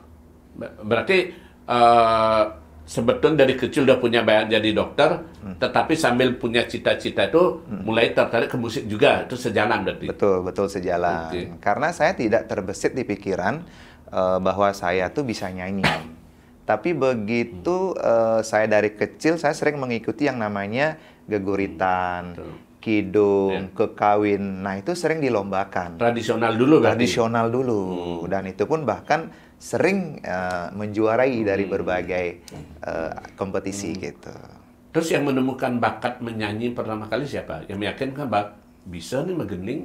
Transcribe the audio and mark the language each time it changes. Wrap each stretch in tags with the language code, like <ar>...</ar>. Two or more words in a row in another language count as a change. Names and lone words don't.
<id>Berarti sebetulnya dari kecil udah punya bayangan jadi dokter, tetapi sambil punya cita-cita itu mulai tertarik ke musik juga. Itu sejalan berarti? Betul sejalan. Karena saya tidak terbesit di pikiran bahwa saya tuh bisa nyanyi. Tapi begitu saya dari kecil, saya sering mengikuti yang namanya geguritan, kidung, kekawin. Nah, itu sering dilombakan. Tradisional dulu berarti? Tradisional dulu. Dan itu pun bahkan sering menjuarai dari berbagai kompetisi gitu. Terus yang menemukan bakat menyanyi pertama kali siapa? Yang meyakinkan bisa nih Megening?</id>